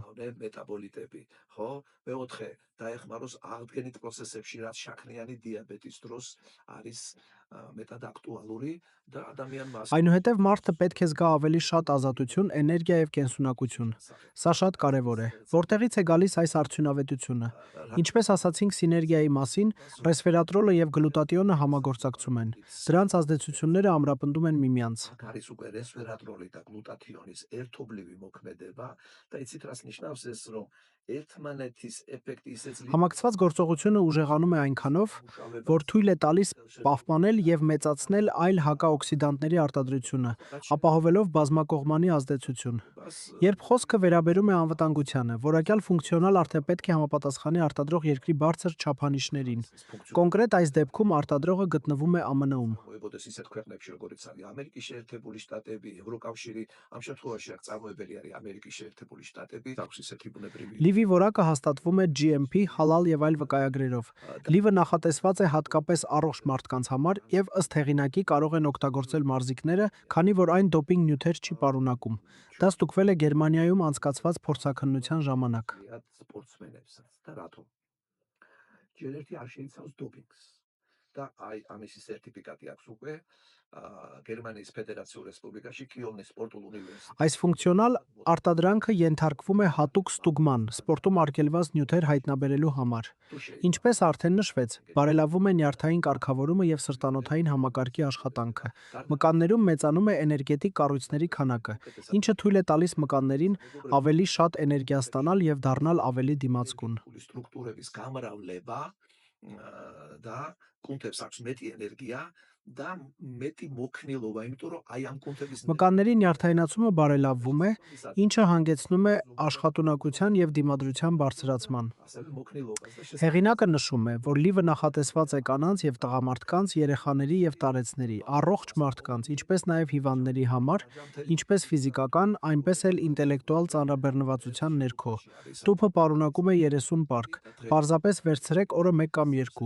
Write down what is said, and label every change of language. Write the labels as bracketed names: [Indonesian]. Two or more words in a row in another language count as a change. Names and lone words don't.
[Georgian] მეტაბოლიტები, ხო? მეოთხე დაეხმაროს აღდგენით პროცესებში, რაც შაქრიანი დიაბეტის დროს არის მეტად აქტუალური და ადამიანმა [Armenian] Այնուհետև մարդը պետք է զգա ավելի շատ ազատություն, էներգիա եւ կենսունակություն։ Սա շատ կարևոր է։ Որտեղից է գալիս այս արդյունավետությունը։ Ինչպես ասացինք սիներգիայի մասին, ռեսվերատրոլը եւ գլուտատիոնը համագործակցում են։ Դրանց ազդեցությունները ամրապնդում են միմյանց։ [Georgian] აქ არის უკვე რესვერატროლი და გლუტათიონის ერთობლივი მოქმედება და იცით რას ნიშნავს ეს რომ ერთმანეთის ეფექტი ისე ძლიერია [Armenian] Համակցված գործողությունը ուժեղանում է այնքանով, որ թույլ է տալիս պահպանել եւ մեծացնել այլ հակաօքսիդանտների արտադրությունը, ապահովելով բազմակողմանի ազդեցություն։ Երբ խոսքը վերաբերում է անվտանգությանը, որակյալ ֆունկցիոնալ արդյունք պետք է համապատասխանի արտադրող երկրի բարձր չափանիշներին։ Կոնկրետ այս դեպքում արտադրողը գտնվում է ԱՄՆ-ում։ [Georgian] მოებოდეს ისეთ ქვეყნებში როგორიც არის ამერიკის შეერთებული შტატები, ევროკავშირი, ამ შემთხვევაში აქ წარმოებელი არის ამერიკის შეერთებული შტატები, აქვს ისეთი ბუნებრივი [Armenian] Լիվի որակը հաստատվում է GMP, հալալ եւ այլ վկայագրերով։ Լիվը նախատեսված է հատկապես առողջ մարդկանց համար եւ ըստ հեղինակի կարող են օգտագործել մարզիկները, քանի որ այն դոպինգ նյութեր չի պարունակում։ Դա ստուգվել է Գերմանիայում անցկացված փորձաքննության ժամանակ։ [Georgian] სპორტსმენებსაც და რატომ? ჯერ ერთი არ შეიცავს დოპინგს და აი ამისი სერტიფიკატი აქვს უკვე გერმანიის ფედერაციულ რესპუბლიკაში კიელნის სპორტულ უნივერსიტეტში. [Armenian] Այս ֆունկցիոնալ արտադրանքը ենթարկվում է հատուկ ստուգման, սպորտում արգելված նյութեր հայտնաբերելու համար։ Ինչպես արդեն նշվեց, բարելավում է նյարդային կարգավորումը եւ սրտանոթային համակարգի աշխատանքը։ Մկաններում մեծանում է էներգետիկ կառույցների քանակը, ինչը թույլ է տալիս մկաններին ավելի շատ էներգիա ստանալ եւ դառնալ ավելի դիմացկուն։ [Georgian] სტრუქტურების გამრავლება და კუნთებს აქვს მეტი ენერგია და მეტი მოქნილობა, იმიტომ რომ აი ამ კუნთების [Armenian] Մկանների նյարդայնացումը բարելավվում է, ինչը հանգեցնում է աշխատունակության եւ դիմադրության բարձրացման։ [Georgian] ასევე მოქნილობას და [Armenian] Հեղինակը նշում է, որ լիվը նախատեսված է կանանց եւ տղամարդկանց, երեխաների եւ տարեցների, առողջ մարդկանց, ինչպես նաեւ հիվանդների համար, ինչպես ֆիզիկական, այնպես էլ ինտելեկտուալ ծանրաբեռնվածության ներքո։ Տուփը պարունակում է 30 պարկ։ Պարզապես վերցրեք օրը 1 կամ 2։